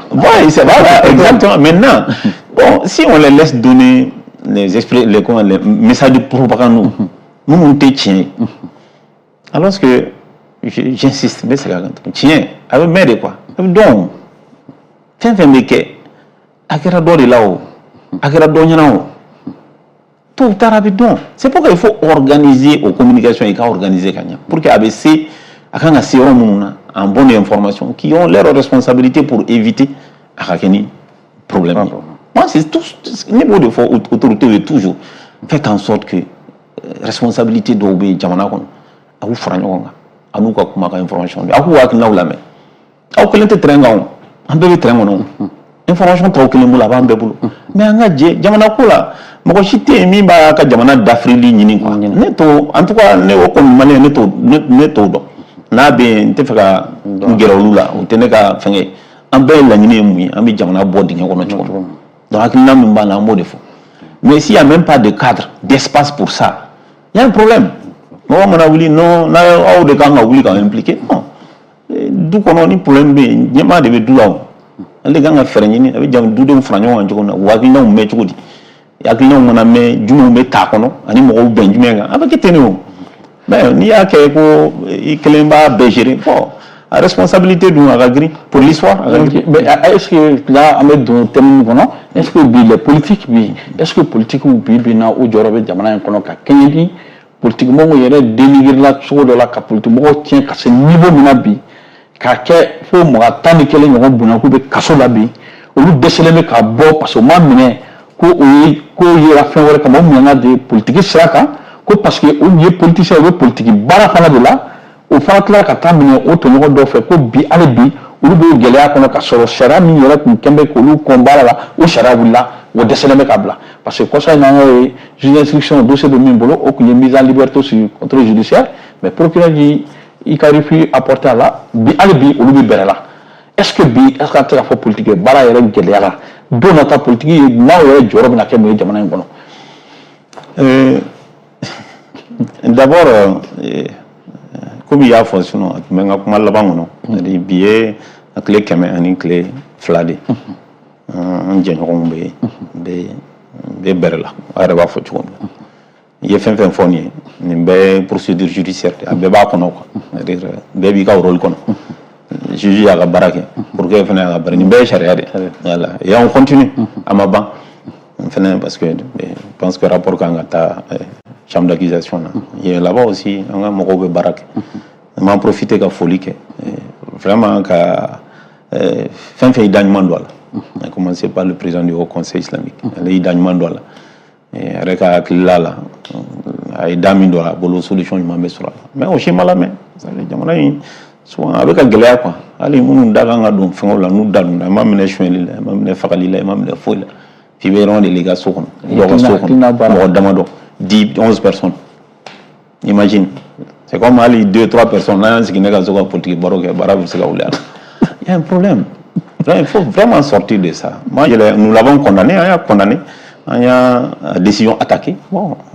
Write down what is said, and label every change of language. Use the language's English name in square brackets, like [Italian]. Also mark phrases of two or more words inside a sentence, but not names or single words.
[French] Oui, c'est vrai, exactement. Maintenant, bon, si on les laisse donner les messages de propagande, nous on tient. Alors que j'insiste, mais c'est tiens, avec mais de quoi? [Bambara] Donc, fin a kɛra dɔ de la o a kɛra dɔ ɲɛna o [French] tôt ou tard [Bambara] a bɛ dɔn [French] c'est pourquoi il faut organiser aux communications [Bambara] i ka organiser ka ɲɛ [French] pour que [Bambara] a bɛ se a kan ka se yɔrɔ minnu na [French] en bonne information qui ont leurs responsabilités pour éviter [Bambara] a ka kɛ ni problème ye [French] moi c'est tout [Bambara] ne b'o de fɔ autorité ye [French] toujours faites en sorte que [Bambara] responsabilité dɔw bɛ jamana kɔnɔ a k'u fara ɲɔgɔn kan a n'u ka kuma ka information di a k'u hakilinaw lamɛn aw kelen tɛ terrain kan o an bɛɛ bɛ terrain kɔnɔ information t'aw kelen bolo a b'an bɛɛ bolo mais an ka jɛ jamana ko la mɔgɔ si tɛ yen min b'a ka jamana dafirili ɲini quoi ne t'o [French] en tout cas [Bambara] ne o kɔni maliyɛn ne t'o dɔn n'a bɛ yen n tɛ fɛ ka n gɛrɛ olu la o tɛ ne ka fɛngɛ ye an bɛɛ ye laɲini ye mun ye an bɛ jamana bɔ dingɛ kɔnɔ cogo min donc hakilina min b'a la an b'o de fɔ [French] mais s'il y a même pas de cadre d'espace pour ça il y a un problème [Bambara] mɔgɔ mana wuli non n'aw de kan ka wuli ka impliquer non du kɔnɔ ni problème bɛ yen ɲɛmaa de bɛ du la o ale de kan ka fɛɛrɛ ɲini a bɛ dudenw fara ɲɔgɔn kan cogo min na o hakilinaw mɛn cogo di hakilinaw mana mɛn jumɛnw bɛ t'a kɔnɔ ani mɔgɔw bɛn jumɛn kan a bɛ kɛ ten de o mais n'i y'a kɛ ko i kelen b'a bɛɛ gérer bon a responsabilité dun a ka girin [French] pour l'histoire mais est-ce que [Bambara] là an bɛ don thème min kɔnɔ [French] est-ce que [Bambara] bi [French] les politiques [Bambara] bi [French] est-ce que [Bambara] politique bi na o jɔyɔrɔ bɛ jamana in kɔnɔ ka kɛɲɛ ni politique mɔgɔw yɛrɛ dénigré la cogo dɔ la ka politique mɔgɔw tiɲɛ ka se niveau min na bi k'a kɛ fo mɔgɔ 11 ɲɔgɔn bonya k'u bɛ kaso la bi olu dɛsɛlen bɛ ka bɔ [French] parce que [Bambara] u m'a minɛ ko o ye ko yera fɛn wɛrɛ kama o minɛna de politique sira kan ko [French] parce que [Bambara] olu ye politicien u bɛ politique baara fana de la o fana tila ka taa minɛ o tɔɲɔgɔn dɔw fɛ ko bi hali bi olu bɛ gɛlɛya kɔnɔ ka sɔrɔ sariya min yɛrɛ tun kɛn bɛ k'olu kɔn baara la o sariya wulila o dɛsɛlen bɛ ka bila [French] parce que [Bambara] kɔsa in na an y'o ye [French] juge d'instruction dossier [Bambara] bɛ min bolo o tun ye [French] mise en liberté sur contrôle judiciaire [Bambara] mais procureur i ka [French] refus apporté [Bambara] a la bi hali bi olu bɛ bɛrɛ la [French] est-ce que [Bambara] bi [French] est-ce que [Bambara] an tɛ ka fɔ politique baara yɛrɛ gɛlɛyara don nata politique ye n'aw yɛrɛ jɔyɔrɔ bɛna kɛ mun ye jamana in kɔnɔ. [French] D'abord comme [Bambara] i y'a fɔ sinon a tun bɛ n ka kuma laban kɔnɔ bi ye a tile 100 ani tile 2 de an jɛɲɔgɔnw bɛ bɛrɛ la a yɛrɛ b'a fɔ cogo min na i ye fɛn fɛn fɔ nin ye nin bɛɛ [French] procédure judiciaire [Bambara] de a bɛɛ b'a kɔnɔ quoi bɛɛ b'i ka rôle kɔnɔ juge y'a ka baara kɛ procureur fana y'a ka baara nin bɛɛ ye sariya de [French] voilà et on continue [Bambara] a ma ban fana [French] parce que je pense que rapport [Bambara] kan ka taa [French] chambre d'accusation [Bambara] na [French] et là-bas aussi [Bambara] an ka mɔgɔw bɛ baara kɛ an m'en profiter ka foli kɛ vraiment ka fɛn fɛn i da ɲuman don a la [French] a commencer par le président du haut conseil islamique [Bambara] ale y'i da ɲuman don a la a yɛrɛ ka hakilila la a ye da min don a la a bolo solution ɲuman bɛ sɔrɔ a la mais o si ma lamɛn jamana in souvent a bɛ ka gɛlɛya quoi hali minnu da kan ka don fɛngɛw la n'u da donna i ma minɛ suɲɛli la i ma minɛ fagali la i ma minɛ foyi la f'i bɛ yɔrɔ de la i ka so kɔnɔ dɔ ka so kɔnɔ mɔgɔ damadɔ [French] 10-11 personnes imagine c'est comme [Bambara] hali 2-3 personnes n'an y'an sigi ne ka so ka politique baro kɛ baara bɛ se ka wuli a la [French] il y a un problème il faut vraiment sortir de ça moi nous l'avons condamné [Bambara] an y'a condamné an y'a [French] décision attaquée [Bambara] bon